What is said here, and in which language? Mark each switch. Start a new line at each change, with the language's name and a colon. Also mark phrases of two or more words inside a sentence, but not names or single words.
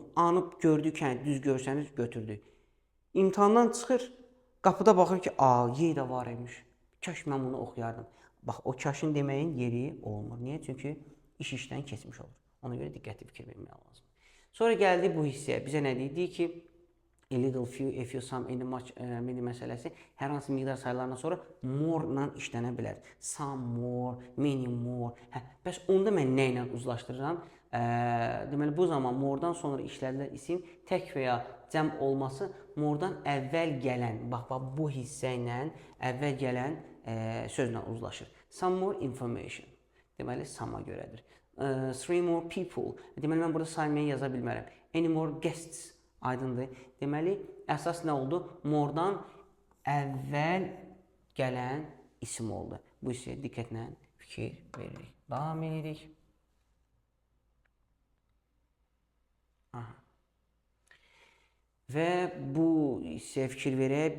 Azerbaijani: Anıb gördük, düz görsəniz götürdük. İmtahandan çıxır, qapıda baxır ki, Y də var imiş. Kaş mən bunu oxuyardım. Bax, o kaşın deməyin yeri olmur. Niyə? Çünki iş işdən keçmiş olur. Ona görə diqqətli fikir vermək lazım. Sonra gəldi bu hissəyə. Bizə nə deyir? Deyir ki,
English: a little, few, a few, some, any, much, many
Azerbaijani: məsələsi hər hansı miqdar saylarından sonra more-la işlənə bilər.
English: Some more, many more.
Azerbaijani: Bəs onda mən nə ilə uzlaşdırıram? Deməli, bu zaman more-dan sonra işlədilən isim tək və ya cəm olması more-dan əvvəl gələn, bax, bu hissə ilə əvvəl gələn sözlə uzlaşır.
English: Some more information.
Azerbaijani: Deməli, some-a görədir.
English: Three more people.
Azerbaijani: Deməli, mən burada saymayı yaza bilmərəm.
English: Any more guests.
Azerbaijani: Aydındır. Deməli, əsas nə oldu? More-dan əvvəl gələn isim oldu. Bu isə diqqətlə fikir veririk. Davam edirik. Və bu isə fikir verək.